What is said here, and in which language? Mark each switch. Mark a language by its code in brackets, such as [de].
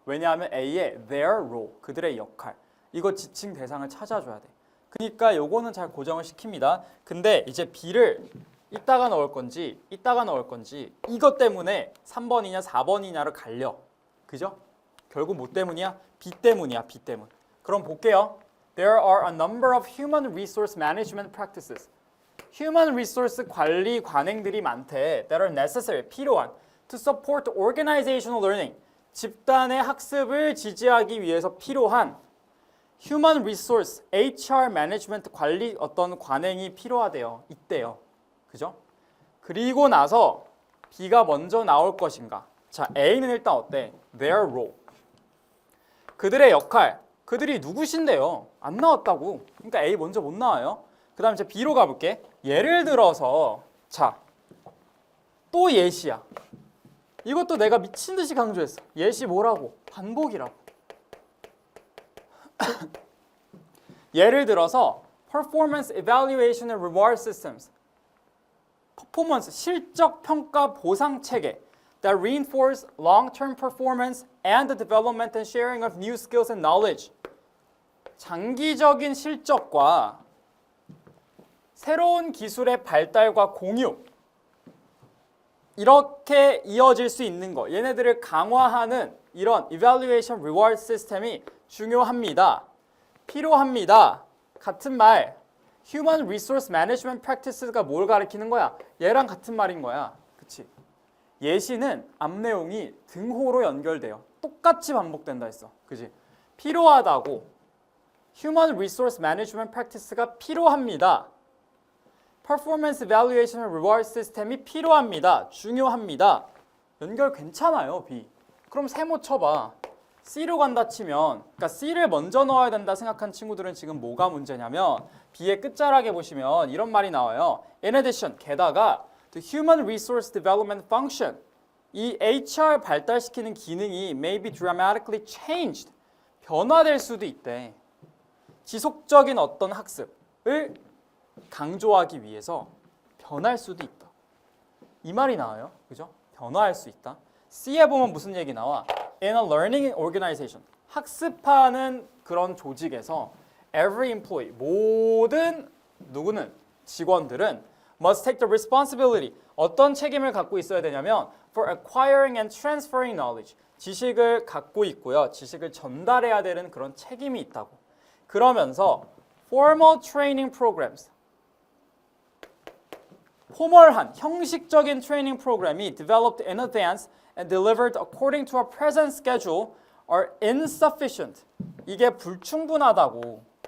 [ko] 왜냐하면 A의 their role, 그들의 역할. 이거 지칭 대상을 찾아줘야 돼. 그러니까 요거는 잘 고정을 시킵니다. 근데 이제 B를 이따가 넣을 건지 이따가 넣을 건지 이것 때문에 3번이냐 4번이냐를 갈려. 그죠? 결국 뭐 때문이야? B 때문이야. B 때문. 그럼 볼게요. [en] There are a number of human resource management practices. [ko] Human resource 관리 관행들이 많대. [en] That are necessary, [ko] 필요한. [en] To support organizational learning. [ko] 집단의 학습을 지지하기 위해서 필요한 Human resource, HR management 관리 어떤 관행이 필요하대요. 있대요. 그죠? 그리고 나서 B가 먼저 나올 것인가? 자, A는 일단 어때? Their role. 그들의 역할. 그들이 누구신데요? 안 나왔다고. 그러니까 A 먼저 못 나와요. 그 다음에 이제 B로 가볼게. 예를 들어서 자, 또 예시야. 이것도 내가 미친 듯이 강조했어. 예시 뭐라고? 반복이라고. 예를 들어서 [en] Performance Evaluation and Reward Systems. [ko] 퍼포먼스, 실적 평가 보상 체계. [en] That reinforce long-term performance and the development and sharing of new skills and knowledge. [ko] 장기적인 실적과 새로운 기술의 발달과 공유 이렇게 이어질 수 있는 거 얘네들을 강화하는 이런 evaluation reward 시스템이 중요합니다. 필요합니다. 같은 말 Human Resource Management Practices가 뭘 가리키는 거야? 얘랑 같은 말인 거야. 그치? 예시는 앞 내용이 등호로 연결돼요. 똑같이 반복된다 했어. 그치? 필요하다고 Human Resource Management Practice가 필요합니다. Performance Evaluation and Reward 시스템이 필요합니다. 중요합니다. 연결 괜찮아요, B. 그럼 세모 쳐봐. C로 간다 치면, 그러니까 C를 먼저 넣어야 된다 생각한 친구들은 지금 뭐가 문제냐면 B의 끝자락에 보시면 이런 말이 나와요. [en] In addition, [ko] 게다가 [en] the Human Resource Development Function, [ko] 이 HR 발달시키는 기능이 [en] may be dramatically changed, [ko] 변화될 수도 있대. 지속적인 어떤 학습을 강조하기 위해서 변할 수도 있다. 이 말이 나와요. 그죠? 변화할 수 있다. C에 보면 무슨 얘기 나와? [en] In a learning organization. [ko] 학습하는 그런 조직에서 [en] every employee, [ko] 모든 누구는 직원들은 [en] must take the responsibility. [ko] 어떤 책임을 갖고 있어야 되냐면 [en] for acquiring and transferring knowledge. [ko] 지식을 갖고 있고요. 지식을 전달해야 되는 그런 책임이 있다고. [en] 그러면서 formal training programs. [ko] 포멀한 형식적인 트레이닝 프로그램이 [en] developed in advance and delivered according to a present schedule are insufficient. [ko] 이게 불충분하다고.